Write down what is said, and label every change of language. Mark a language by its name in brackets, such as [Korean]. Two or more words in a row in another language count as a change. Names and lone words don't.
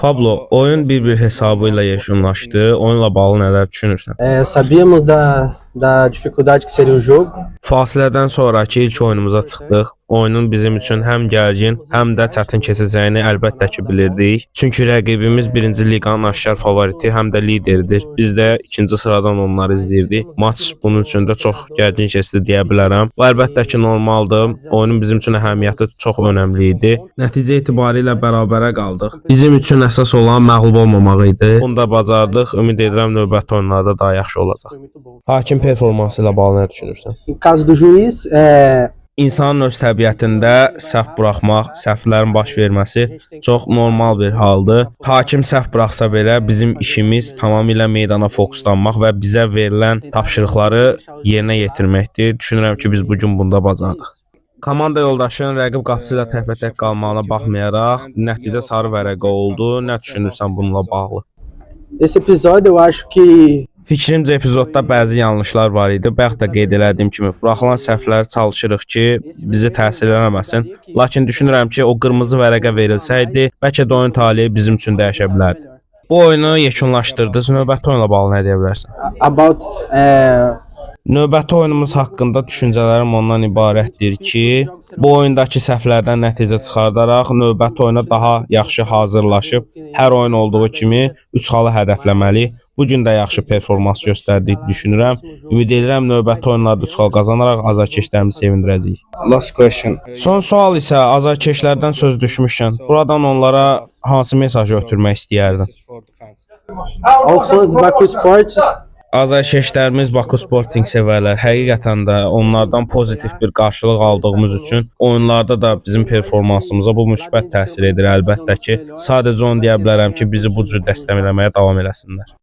[Azerbaijani] Pablo, oyun 1-1 hesabıyla yekunlaşdı. Oyunla bağlı nələr düşünürsən? [Portuguese] Sabíamos da dificuldade que seria o jogo. [Azerbaijani] Fasilədən sonrakı ilk oyunumuza çıxdıq. Oyunun bizim üçün həm gərgin, həm də çətin keçəcəyini əlbəttə ki bilirdik. Çünki rəqibimiz 1-ci liqanın aşkar favoriti, həm də lideridir. Biz də 2-ci sıradan onları izləyirdik. Maç bunun üçün də çox gərgin keçdi deyə bilərəm. Bu əlbəttə ki normaldır. Oyunun bizim üçün əhəmiyyəti çox önəmli idi. Nəticə etibarilə bərabərə qaldıq. Bizim üçün əsas olan məğlub olmamaq idi. Bunu da bacardıq. Ümid edirəm növbəti oyunlarda daha yaxşı olacaq. Hakim performansı ilə bağlı nə düşünürsən? [Portuguese] Em caso do juiz, [Azerbaijani] İnsanın öz təbiətində səhv buraxmaq, səhvlərin baş verməsi çox normal bir haldır. Hakim səhv buraxsa belə bizim işimiz tamamilə meydana fokuslanmaq və bizə verilən tapşırıqları yerinə yetirməkdir. Düşünürəm ki, biz bu gün bunda bacardıq. Komanda yoldaşın rəqib qapısı ilə təkbətək qalmağına baxmayaraq nəticə sarı vərəqə oldu. Nə düşünürsən bununla bağlı? [Portuguese] esse episódio eu acho que [Azerbaijani] Fikrimcə epizodda bəzi yanlışlar var idi. Bayaq da qeyd elədiyim kimi, buraxılan səhvləri çalışırıq ki, bizi təsir eləməsin. Lakin düşünürəm ki, o qırmızı vərəqə verilsəydi, bəlkə də oyun taleyi bizim üçün dəyişə bilərdi. Bu oyunu yekunlaşdırdınız. Növbəti oyunla bağlı nə deyə bilərsən? about Növbəti oyunumuz haqqında düşüncələrim ondan ibarətdir ki, bu oyundakı səhvlərdən nəticə çıxardaraq növbəti oyuna daha yaxşı hazırlaşıb, hər oyun olduğu kimi 3 xalı hədəfləməli. Bu gün də yaxşı performans göstərdik düşünürəm. Ümid edirəm növbəti oyunlarda 3 xal qazanaraq azarkeşlərimizi sevindirəcəyik. [English] Last question. [Azerbaijani] Son sual isə azarkeşlərdən söz düşmüşkən, buradan onlara hansı mesajı ötürmək istəyərdin? [Portuguese] ao fãs do Baku Sport, [Azerbaijani] Azarkeşlərimiz Baku Sporting sevərlər. Həqiqətən də onlardan pozitiv bir qarşılıq aldığımız üçün oyunlarda da bizim performansımıza bu müsbət təsir edir əlbəttə ki. Sadəcə onu deyə bilərəm ki, bizi bu cür dəstəkləməyə davam eləsinlər.